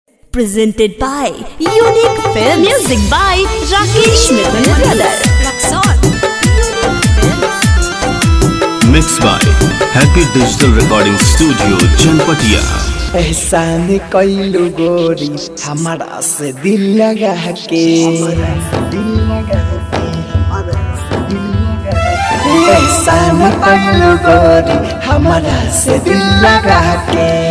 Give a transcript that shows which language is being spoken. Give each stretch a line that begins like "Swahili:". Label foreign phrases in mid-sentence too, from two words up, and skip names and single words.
English: Presented by Unique Film. Music by Rakesh Mithun Brother. Mixed by Happy Digital Recording Studio, Chanpatia.
Bhojpuri: एहसान कइलू गोरी हमारा से दिल लगा के, एहसान कइलू गोरी हमारा से दिल लगा के,